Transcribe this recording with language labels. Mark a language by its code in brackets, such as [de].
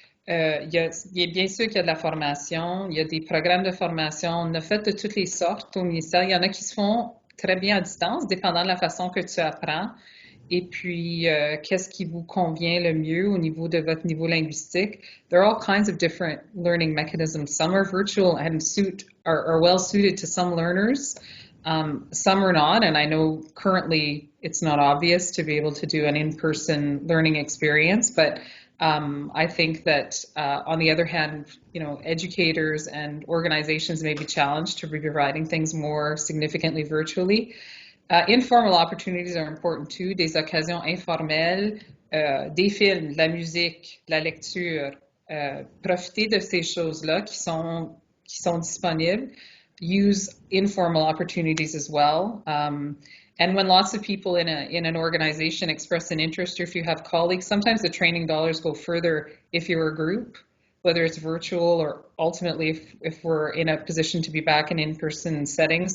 [fr] Il y a bien sûr qu'il y a de la formation, il y a des programmes de formation, on a fait de toutes les sortes au ministère. Il y en a qui se font très bien à distance, dépendant de la façon que tu apprends. Et puis, qu'est-ce qui vous convient le mieux au niveau de votre niveau linguistique? [en] There are all kinds of different learning mechanisms. Some are virtual and are well suited to some learners. Some are not, and I know currently it's not obvious to be able to do an in-person learning experience, but I think that on the other hand, educators and organizations may be challenged to be providing things more significantly virtually. Informal opportunities are important too, [fr] des occasions informelles, des films, de la musique, de la lecture. Profitez de ces choses-là qui sont disponibles. [en] Use informal opportunities as well. And when lots of people in an organization express an interest, or if you have colleagues, sometimes the training dollars go further if you're a group, whether it's virtual or ultimately if we're in a position to be back in in-person settings.